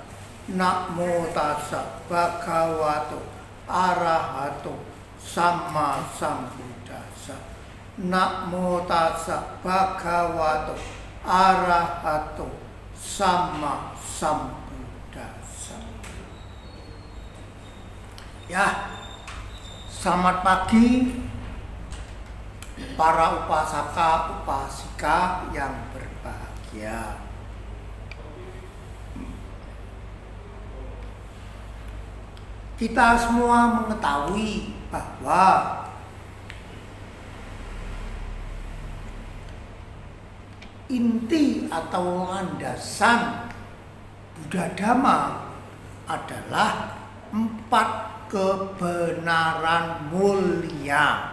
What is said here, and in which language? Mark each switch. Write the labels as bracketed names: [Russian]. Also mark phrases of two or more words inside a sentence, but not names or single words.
[Pali] Namo tassa bhagavato arahato sama sambuddhassa. Namo tassa bhagavato arahato sama sambuddhassa. [Indonesian] Ya, selamat pagi para [Pali] upasaka upasika [Indonesian] yang berbahagia. Kita semua mengetahui bahwa inti atau landasan Buddha Dhamma adalah 4 kebenaran mulia.